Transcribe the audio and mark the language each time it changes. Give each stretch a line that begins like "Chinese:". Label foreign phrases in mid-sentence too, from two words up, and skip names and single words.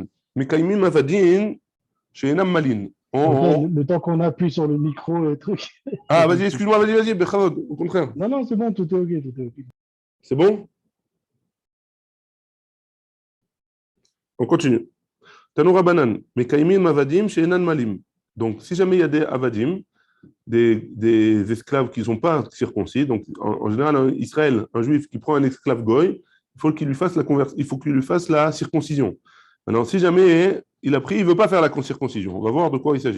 Hebrew: מקיימים עבדים שאינם מולים.
French: Le temps qu'on appuie sur le micro et truc. Ah, vas-y, excuse-moi, vas-y, Bechavod, au contraire. Non, c'est bon, tout est OK. C'est bon? On continue.
Hebrew: תנו רבנן מקיימים עבדים שאינן מולים.
French: Donc, si jamais il y a des avadim, des esclaves qui ne sont pas circoncis, donc en général, en Israël, un juif qui prend un esclave goy, il faut qu'il lui fasse la circoncision. Maintenant, si jamais il a pris, il ne veut pas faire la circoncision, on va voir de quoi il s'agit.